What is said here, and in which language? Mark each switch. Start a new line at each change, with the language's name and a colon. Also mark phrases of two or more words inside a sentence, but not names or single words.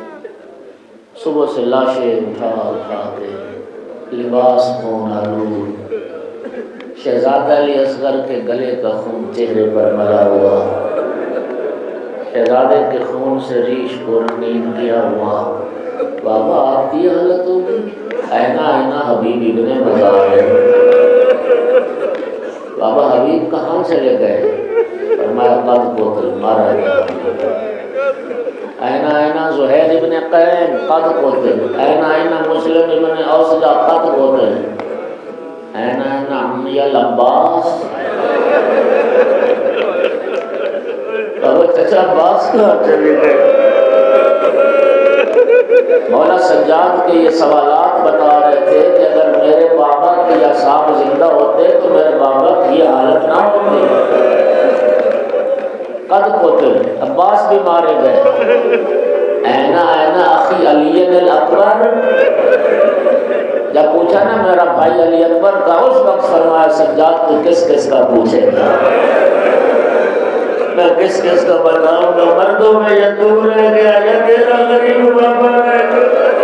Urdu: صبح سے لاشیں اٹھا اٹھا کے لباس خون آلود، شہزادہ علی اصغر کے گلے کا خون چہرے پر ملا ہوا، شہزادے کے خون سے ریش کو رنگین کیا ہوا۔ بابا آپ کی حالت ہوگی؟
Arabic: اینا اینا حبیب ابن مزار
Urdu: ہے۔ بابا حبیب کہاں چلے گئے؟ فرمایا
Arabic: قد قتل،
Urdu: مارا گیا۔
Arabic: اینا اینا زہیر ابن قین، قد قتل۔ اینا اینا مسلم ابن اوسجہ، قد قتل۔ اینا اینا عمی العباس،
Urdu: بابا چچا عباس کہاں چلے گئے؟ مولا سجاد کے یہ سوالات بتا رہے تھے کہ اگر میرے بابا کے اصحاب زندہ ہوتے تو میرے بابا کی یہ حالت نہ ہوتی۔
Arabic: قد قتل،
Urdu: عباس بھی مارے گئے۔
Arabic: اینا اینا اخی علی الاکبر،
Urdu: جب پوچھا نا میرا بھائی علی اکبر کا، اس وقت فرمایا سجاد تو کس کس کا پوچھے گا، میں کس کس کا بتاؤں گا؟ مردوں میں یہ دور رہ گیا یا تیرا غریب بابا رہ گیا۔